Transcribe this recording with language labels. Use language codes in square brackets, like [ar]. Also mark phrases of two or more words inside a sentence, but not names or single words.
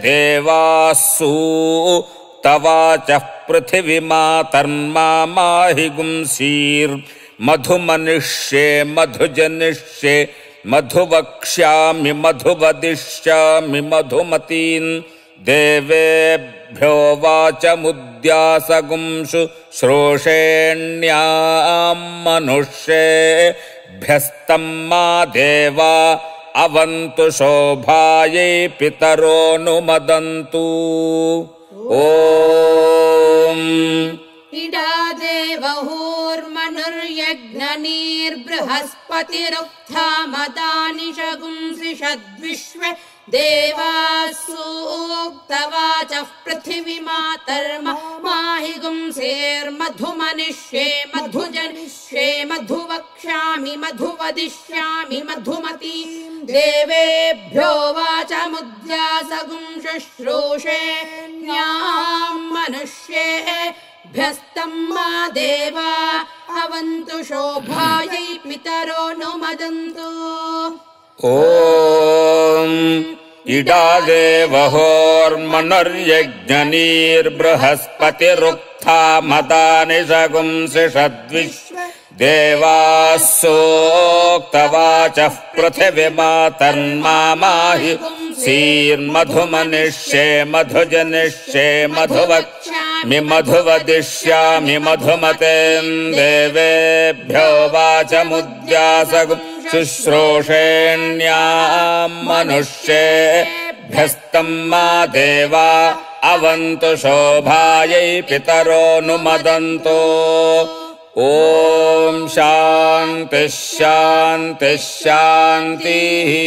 [sa] देवासूक्तवाचः पृथिवीमातर्मामाहि गुंसीर् मधुमनिष्ये मधुजनिष्ये मधुवक्ष्यामि मधुवदिष्यामि मधुमतीं देवेभ्यो वाचमुद्यासगुं शुश्रूषेण्यां मनुष्येभ्यस्तं मा देवा अवन्तु शोभायै पितरो नुमदन्तु. ఓం इडा देवहोर्मनुर्यज्ञनीर्बृहस्पतिरुक्था मदानिशगुंसिषद्विश्वे देवासूक्तवाचः पृथिवीमातर्मामाहि गुंसेर्मधुमनिष्ये मधुजनिष्ये मधुवक्ष्यामि मधुवदिष्यामि मधुमतीं देवेभ्यो वाचमुद्यासगुं शुश्रूषेण्यां मनुष्येभ्यस्तं मा देवा अवन्तु शोभायै पितरो नुमदन्तु. ओं इडा देवहोर्मनुर्यज्ञनीर्बृहस्पतिरुक्था मदानिशगुंसिषद्विश्वे देवासूक्तवाचः पृथिवीमातर्मामाहि गुंसीर्मधुमनिष्ये मधुजनिष्ये मधुवक्ष्यामि मधुवदिष्यामि मधुमतीं देवेभ्यो वाचमुद्यासगुं शुश्रूषेण्याम् मनुष्येभ्यस्तम् मा देवा अवन्तु शोभायै पितरोऽनुमदन्तु ॐ शान्तिः शान्तिः शान्तिः